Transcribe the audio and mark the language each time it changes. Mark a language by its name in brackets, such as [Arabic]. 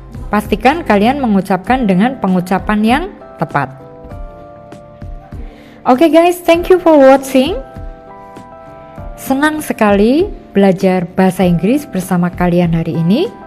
[Indonesian] Pastikan kalian mengucapkan dengan pengucapan yang tepat. [English] Oke guys, thank you for watching. [Indonesian] Senang sekali belajar bahasa Inggris bersama kalian hari ini.